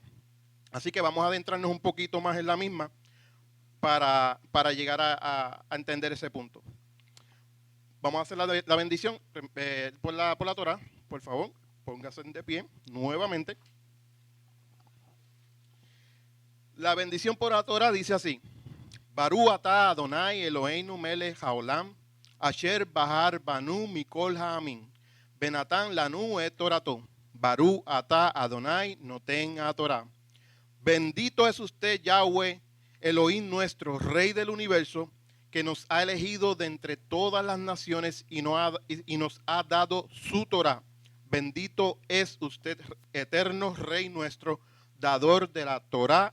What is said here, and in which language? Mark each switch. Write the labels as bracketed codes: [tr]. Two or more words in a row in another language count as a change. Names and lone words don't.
[es] Así que vamos a adentrarnos un poquito más en la misma para llegar a entender ese punto. Vamos a hacer la bendición por la Torah. Por favor, póngase de pie nuevamente. La bendición por la Torah dice así: [he] ברוך אתה אדוני אלוהינו מלך העולם אשר בחר בנו מכל העמים ונתן לנו את תורתו ברוך אתה אדוני נותן תורה. [es] Bendito es usted, Yahweh, Elohim nuestro, Rey del universo, que nos ha elegido de entre todas las naciones y nos ha dado su Torah. Bendito es usted, eterno Rey nuestro, dador de la Torah.